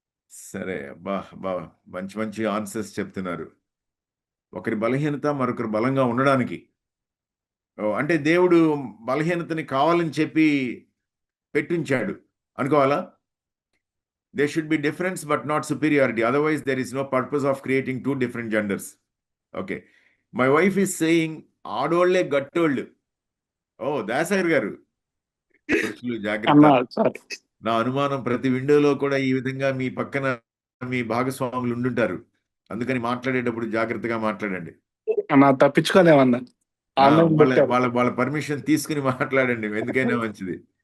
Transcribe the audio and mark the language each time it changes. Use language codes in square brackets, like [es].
[te] సరే, బా బా మంచి మంచి ఆన్సర్స్ చెప్తున్నారు. ఒకరి బలహీనత మరొకరు బలంగా ఉండడానికి. అంటే దేవుడు బలహీనతని కావాలని చెప్పి పెట్టించాడు అనుకోవాలా? [en] There should be difference but not superiority. Otherwise, there is no purpose of creating two different genders. Okay. My wife is saying, [te] ఆడోళ్లే గట్టోళ్ళు. ఓ దాసరి గారు, పురుషులు జాగ్రత్త. అన్నా సారీ. నా అనుమానం ప్రతి విండోలో కూడా ఈ విధంగా మీ పక్కన మీ భాగస్వాములు ఉండుంటారు. అందుకని మాట్లాడేటప్పుడు జాగ్రత్తగా మాట్లాడండి. అన్నా తప్పించుకోలేమన్నా. ఆన్లైన్ వాళ్ళ పెట్టారు. వాళ్ళ వాళ్ళ పర్మిషన్ తీసుకుని మాట్లాడండి, ఎందుకైనా మంచిది.